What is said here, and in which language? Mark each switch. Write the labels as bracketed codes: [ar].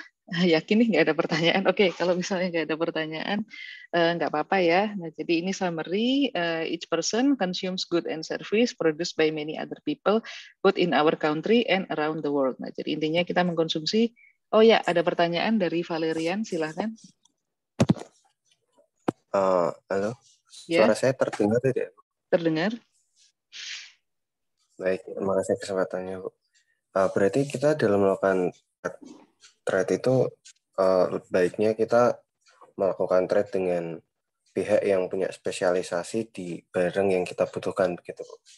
[id] Yakin nih nggak ada pertanyaan. Oke, kalau misalnya nggak ada pertanyaan, nggak apa-apa ya. Nah, jadi ini summary. [en] Each person consumes good and service produced by many other people, both in our country and around the world. [id] Nah, jadi intinya kita mengkonsumsi. Oh ya, ada pertanyaan dari Valerian, silahkan. Halo, Ya. suara saya terdengar tidak? Terdengar. Baik, terima kasih kesempatannya, Bu. Berarti kita dalam melakukan trade itu baiknya kita melakukan trade dengan pihak yang punya spesialisasi di barang yang kita butuhkan, begitu, Bu?